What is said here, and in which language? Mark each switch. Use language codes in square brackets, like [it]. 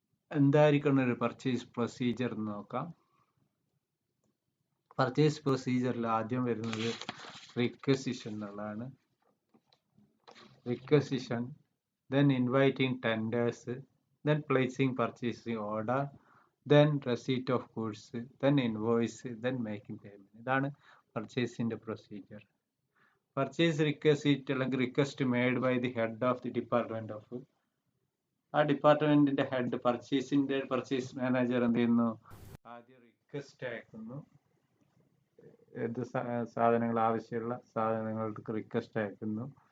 [ml] എന്തായിരിക്കണം ഒരു purchase procedure എന്ന് നോക്കാം. പർച്ചേസ് പ്രൊസീജിയറിൽ ആദ്യം വരുന്നത് റിക്വസിഷൻ എന്നുള്ളതാണ്. [en] Requisition, then inviting tenders, then placing purchasing order, then receipt of goods, then invoice, then making payment. [ml] ഇതാണ് പർച്ചേസിന്റെ പ്രൊസീജിയർ. പർച്ചേസ് റിക്വസിറ്റ് അല്ലെങ്കിൽ [en] request made by the head of the department of, [ml] ആ ഡിപ്പാർട്ട്മെന്റിന്റെ head purchase manager എന്ത് ചെയ്യുന്നു, ആദ്യം request അയക്കുന്നു. ഏത് സാധനങ്ങൾ ആവശ്യമുള്ള സാധനങ്ങൾക്ക് റിക്വസ്റ്റ് അയക്കുന്നു.